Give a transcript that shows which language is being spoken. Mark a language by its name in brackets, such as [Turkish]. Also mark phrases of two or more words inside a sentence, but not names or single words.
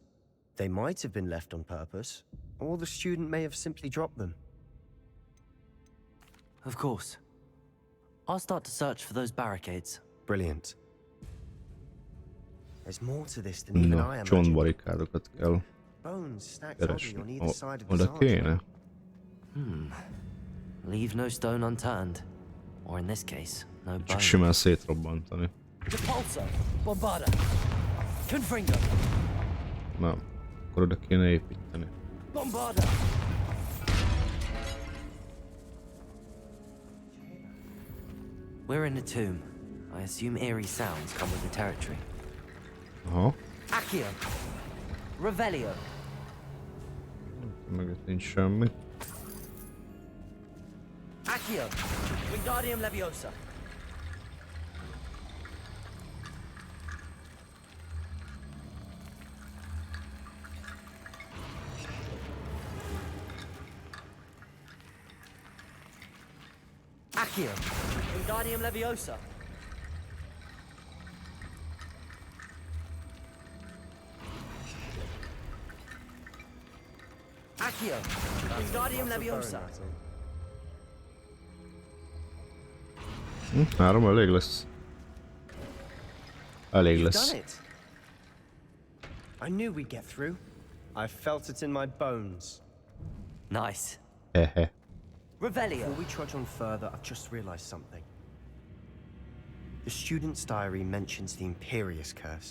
[English] They might have been left on purpose, or the student may have simply dropped them. Of course. I'll start to search for those barricades. Brilliant. There's more to this than even I [Hungarian] Na, [English] imagined. [Hungarian] csontbarikádokat kell [English] Bones stacked oddly on [Hungarian] keresni. [English] either side of the [Hungarian] Oda [English] zarge. [Hungarian] kéne? [English] Leave no stone unturned. Or in this case, no [Hungarian] Csak [English] bone. [Hungarian] simán szétrobbantani. [English] Repulso. Bombarda. Confringo. [Hungarian] Nem. Akkor oda kéne építeni. [English] Bombarda. We're in a tomb. I assume eerie sounds come with the territory. Aha. Accio. Revelio. [Hungarian] Mögött nincs semmi. [English] Accio. Wingardium Leviosa. Accio. Wingardium Leviosa. Accio. Wingardium Leviosa. [Hungarian] Három elég lesz. Elég [English] You've [Hungarian] lesz. [English] done it. I knew we'd get through. I felt it in my bones. Nice. Hehe. Revelio. Before we trudge on further, I've just realized something. The student's diary mentions the Imperius Curse.